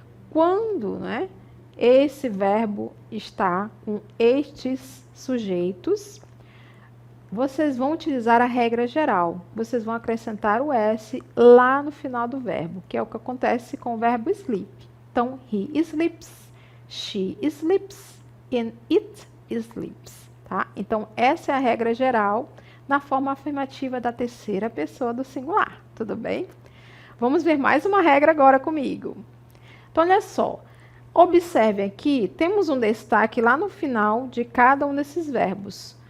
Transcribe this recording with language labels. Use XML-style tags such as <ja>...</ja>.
<pt>Quando, né, esse verbo está com estes sujeitos, vocês vão utilizar a regra geral. Vocês vão acrescentar o S lá no final do verbo, que é o que acontece com o verbo sleep. Então,</pt> <en>he sleeps, she sleeps, and it sleeps.</en> <pt>Tá? Então, essa é a regra geral na forma afirmativa da terceira pessoa do singular. Tudo bem? Vamos ver mais uma regra agora comigo. Então, olha só. Observe aqui, temos um destaque lá no final de cada um desses verbos.</pt>